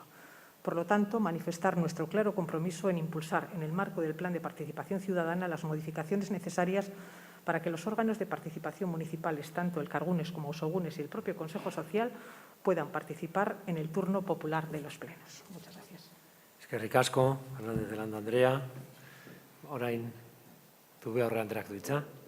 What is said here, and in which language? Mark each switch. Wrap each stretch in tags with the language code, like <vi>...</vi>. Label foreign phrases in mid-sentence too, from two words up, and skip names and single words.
<es>Por lo tanto, manifestar nuestro claro compromiso en impulsar, en el marco del Plan de Participación Ciudadana, las modificaciones necesarias para que los órganos de participación municipales, tanto el Cargunes como Osogunes y el propio Consejo Social, puedan participar en el turno popular de los plenos. Muchas gracias.</es> <eu>Eskerrik asko, Fernández de Landa Andrea. Orain, Zubia Aurre Andreak du hitza.</eu>